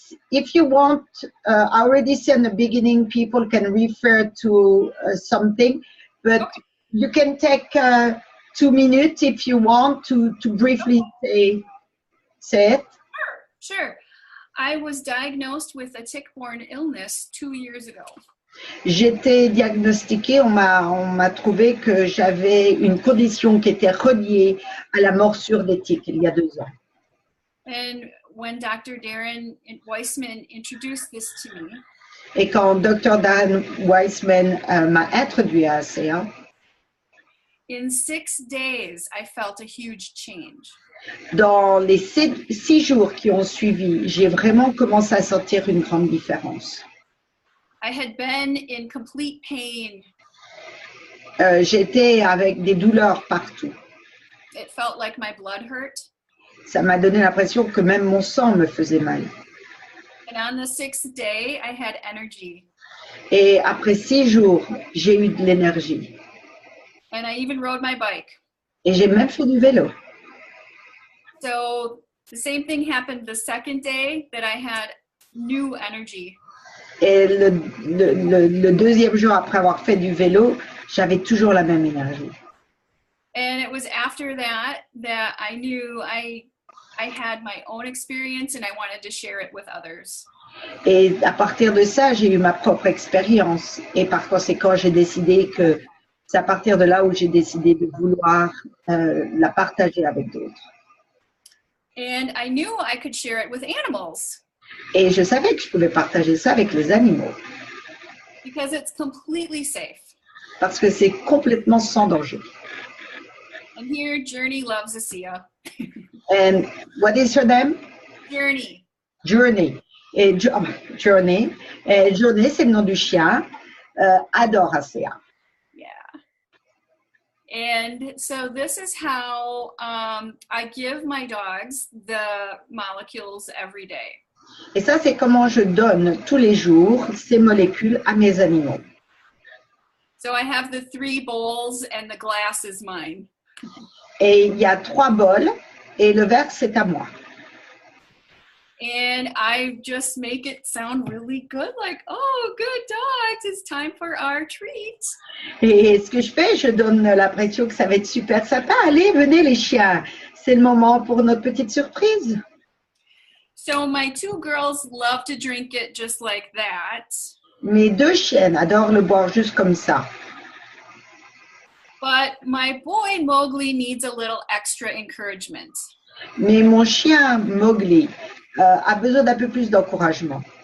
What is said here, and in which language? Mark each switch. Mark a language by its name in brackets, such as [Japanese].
[English] If you want, I already said in the beginning, people can refer to something, but okay. You can take 2 minutes if you want to briefly say it. Sure. I was diagnosed with a tick-borne illness 2 years ago. [French] J'étais diagnostiquée, on m'a trouvé que j'avais une condition qui était reliée à la morsure des tiques il y a 2 ans. [English] And when Dr. Darren Weissman introduced this to me, [French] et quand Dr. Darren Weissman m'a introduit à ASEA, [English] in 6 days, I felt a huge change. [French] Dans les 6 jours qui ont suivi, j'ai vraiment commencé à sentir une grande différence. [English] I had been in complete pain. [French] J'étais avec des douleurs partout. [English] It felt like my blood hurt. [French] Ça m'a donné l'impression que même mon sang me faisait mal. [English] And on the 6th day, I had energy. [French] Et après 6 jours, j'ai eu de l'énergie. [English] And I even rode my bike. [French] Et j'ai même fait du vélo. [English] So the same thing happened the second day, that I had new energy. [French] Et le deuxième jour après avoir fait du vélo, j'avais toujours la même énergie. [English] And it was after that that I knew I had my own experience and I wanted to share it with others. [French] Et à partir de ça, j'ai eu ma propre expérience. Et par conséquent, j'ai décidé que c'est à partir de là où j'ai décidé de vouloir la partager avec d'autres. [English] And I knew I could share it with animals. [French] Et je savais que je pouvais partager ça avec les animaux. [English] Because it's completely safe. [French] Parce que c'est complètement sans danger. [English] And here, Journey loves Asia. And what is her name? Journey. [French] Journey. Et Journey. Et Journey, c'est le nom du chien. Adore Asia. [English] Yeah. And so this is how I give my dogs the molecules every day. [French] Et ça, c'est comment je donne tous les jours ces molécules à mes animaux. [English] So I have the 3 bowls and the glass is mine. [French] Et il y a 3 bols et le verre, c'est à moi. [English] And I just make it sound really good, like, oh, good dogs, it's time for our treat. [French] Et ce que je fais, je donne l'impression que ça va être super sympa. Allez, venez les chiens, c'est le moment pour notre petite surprise. [English] So my 2 girls love to drink it just like that. [French] Mes 2 chiennes adorent le boire juste comme ça. [English] But my boy Mowgli needs a little extra encouragement. [French] Mais mon chien Mowgli a besoin d'un peu plus d'encouragement.